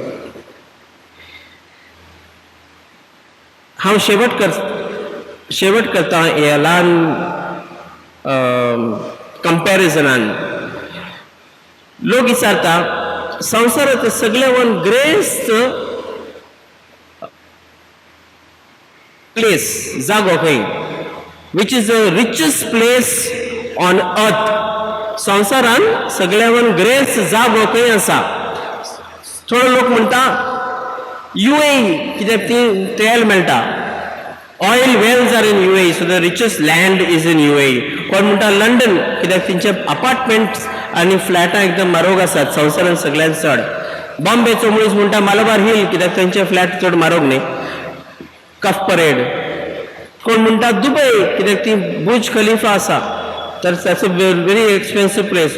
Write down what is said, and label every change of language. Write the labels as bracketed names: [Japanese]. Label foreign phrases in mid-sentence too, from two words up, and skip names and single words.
[Konkani] हांव शेवट करता ह्या ल्हान कंपॅरिजनान. लोक विचारता संवसारांत सगळ्यावन [English] greatest place, [Konkani] जागो खंय, [English] Which is the richest place on earth. [Konkani] संवसारान सगळ्यावन ग्रेस्ट जागो खंय आसा? थोडे लोक म्हणटा UAE, कित्याक ती तेल मेळटा. [English] Oil wells are in UAE, so the richest land is in UAE. [Konkani] कोण म्हणटा लंडन, कित्याक तेंचे अपार्टमेंट्स आनी फ्लॅटां एकदम म्हारग आसात, संवसारान सगळ्यांत चड. बॉम्बेचो मनीस म्हणटा मालाबार हिल, कित्याक तेंचे फ्लॅट चड म्हारग न्ही. कफ परेड. कोण म्हणटा दुबय, कित्याक ती बुर्ज खलिफा आसा, तर [English] that's a very expensive place.